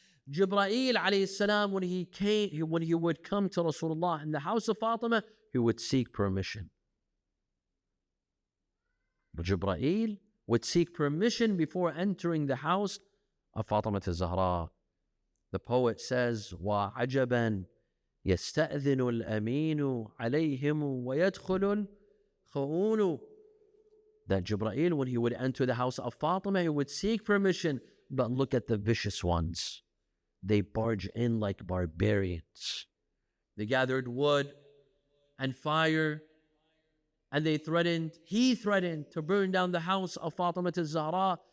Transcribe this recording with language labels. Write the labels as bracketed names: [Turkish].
[English] Jibreel alayhi salam, when he would come to Rasulullah in the house of Fatima, he would seek permission. But Jibreel would seek permission before entering the house of Fatima Zahra. The poet says, [Arabic] وَعَجَبًا يَسْتَأْذِنُ الْأَمِينُ عَلَيْهِمُ وَيَدْخُلُ الْخُؤُونُ. [English] That Jibreel, when he would enter the house of Fatima, he would seek permission. But look at the vicious ones. They barge in like barbarians. They gathered wood and fire, and he threatened to burn down the house of Fatima Zahra.